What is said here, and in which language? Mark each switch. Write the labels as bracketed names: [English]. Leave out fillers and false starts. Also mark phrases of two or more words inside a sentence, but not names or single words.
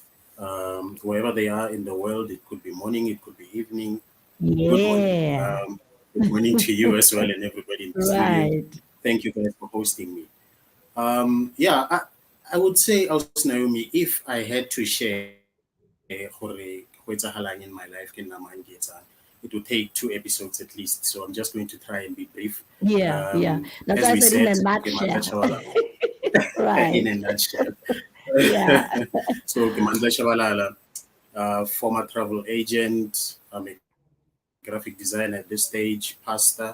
[English] Wherever they are in the world, it could be morning, it could be evening. Good morning. Yeah, Good morning to you as well and everybody in the studio. right. Thank you guys for hosting me. Yeah, I would say, also, Naomi, if I had to share [Southern Sotho] hore ho etsahalang [English] in my life [Southern Sotho] ke nna mang ke etsang, [English] it would take 2 episodes at least. So I'm just going to try and be brief. Yeah, yeah. That's As why I we said in a said, Mandla nutshell. Shabalala, Right. in a nutshell. Yeah. So Mandla Shabalala, former travel agent, I'm a graphic designer at this stage, pastor.